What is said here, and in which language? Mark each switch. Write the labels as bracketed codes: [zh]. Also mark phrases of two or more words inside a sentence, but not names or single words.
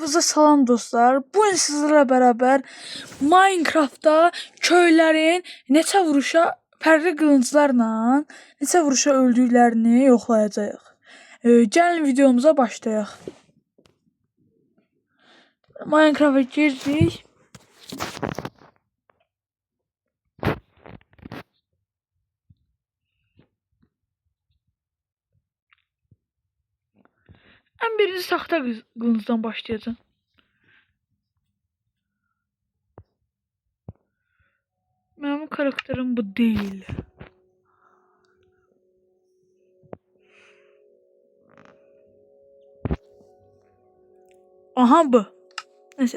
[az] Kanalımıza salam dostlar. [tr] Bugün sizlerle beraber Minecraft'ta köylerin [az] neçə vuruşa fərqli qılınclarla neçə vuruşa öldüklərini yoxlayacağıq. Gəlin videomuza başlayaq. Minecraft'a girdik. [tr] En birinci [az] taxta qılıncdan [tr] başlayacağım. Benim karakterim bu değil. Aha bu. Neyse.